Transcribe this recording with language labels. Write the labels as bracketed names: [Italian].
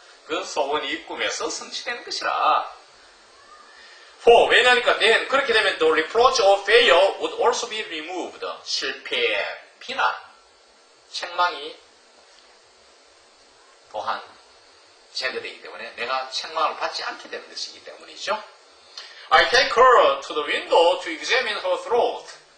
[Korean] 그 소원이 꿈에서 성취되는 것이라. [English] For [Korean] 왜냐니까 [English] then [Korean] 그렇게 되면 [English] the reproach of failure would also be removed. [Korean] 실패, 비난, 책망이 또한 제거되기 때문에 내가 책망을 받지 않게 되는 것이기 때문이죠. [English] I take her to the window to examine her throat.